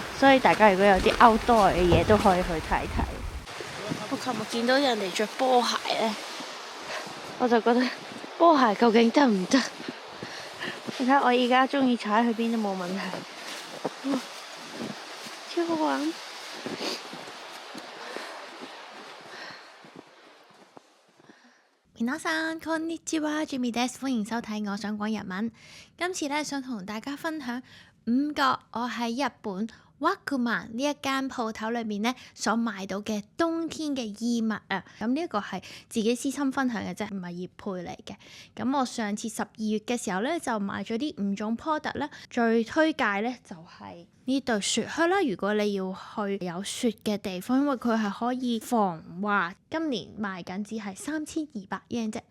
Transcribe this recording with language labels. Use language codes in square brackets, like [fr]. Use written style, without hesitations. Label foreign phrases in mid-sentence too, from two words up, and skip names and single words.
[yue] 所以大家如果有啲 outdoor 嘅嘢都可以去睇睇。我琴日見到人哋着波鞋呢，我就覺得波鞋究竟得唔得？你睇我而家中意踩去邊都冇問題，超好玩！ [ja] 皆さんこんにちは ，Jimmy des， [yue] 歡迎收睇我想講日文。今次呢，想同大家分享5個我喺日本 Workman 呢一間鋪頭裏面呢所買到嘅冬天嘅衣物啊。咁呢一個係自己私心分享嘅啫，唔係業配嚟嘅。咁我上次12月嘅時候呢，就買咗啲5種 product 啦，最推介呢就係呢對雪靴啦。如果你要去有雪嘅地方，因為佢係可以防滑，今年賣緊只係3200 yen 啫。